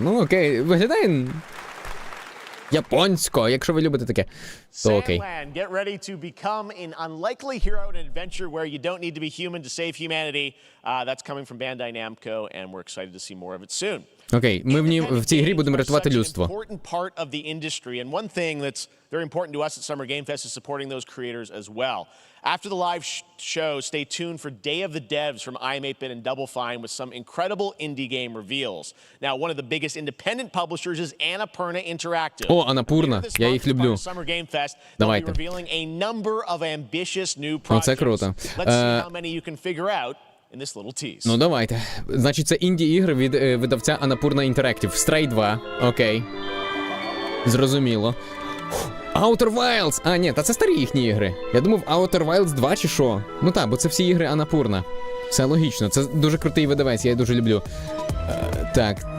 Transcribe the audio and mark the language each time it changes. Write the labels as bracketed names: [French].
[Ukrainian] Ну, окей, виглядає... Японсько, якщо ви любите таке, то окей. [English] Get ready to become an unlikely hero in an adventure where you don't need to be human to save humanity. That's coming from Bandai Namco, and we're excited to see more of it soon. [Ukrainian] Окей, ми в цій грі будемо рятувати людство. [English] Important part of the industry, and one thing that's very important to us at Summer Game Fest is supporting those creators as well. After the live show, stay tuned for Day of the Devs from iam8bit and Double Fine with some incredible indie game reveals. Now, one of the biggest independent publishers is Annapurna Interactive. [Ukrainian] О, Annapurna, я їх люблю. [English] Summer Game Fest, [Ukrainian] Давайте. [English] they'll be revealing a number of ambitious new projects. [Ukrainian] Оце круто. [English] Let's see how many you can figure out in this little tease. [Ukrainian] Ну, давайте. Значить, це інді-ігри від видавця Annapurna Interactive. Stray 2, окей. Зрозуміло. Outer Wilds! А, ні, та це старі їхні ігри. Я думав, Outer Wilds 2 чи що? Ну так, бо це всі ігри Annapurna. Все логічно, це дуже крутий видавець, я дуже люблю. Так.